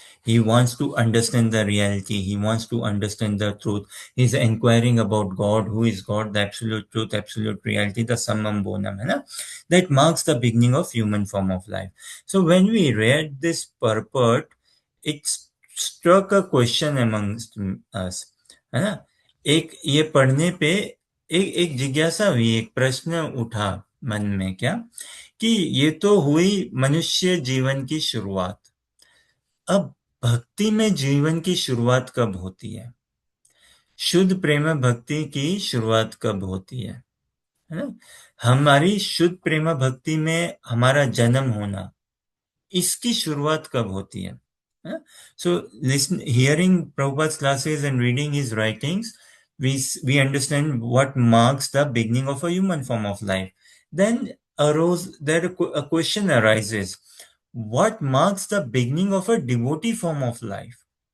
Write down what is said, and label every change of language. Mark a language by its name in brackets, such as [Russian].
[English] He wants to understand the reality. He wants to understand the truth. He's inquiring about God. Who is God? The absolute truth, absolute reality, the summum bonum. [Hindi] है ना? [English] That marks the beginning of human form of life. So when we read this purport, it struck a question amongst us. [Hindi] है ना? ये पढ़ने पे एक जिज्ञासा हुई, एक प्रश्न उठा मन में, क्या कि ये तो हुई मनुष्य जीवन की शुरुआत। अब भक्ति में जीवन की शुरुआत कब होती है? शुद्ध प्रेम भक्ति की शुरुआत कब होती है ना? हमारी शुद्ध प्रेम भक्ति में हमारा जन्म होना, इसकी शुरुआत कब होती है? [English] So hearing Prabhupada's classes and reading his writings, we understand what marks the beginning of a human form of life. Then a question arises: what marks the beginning of a devotee form of life?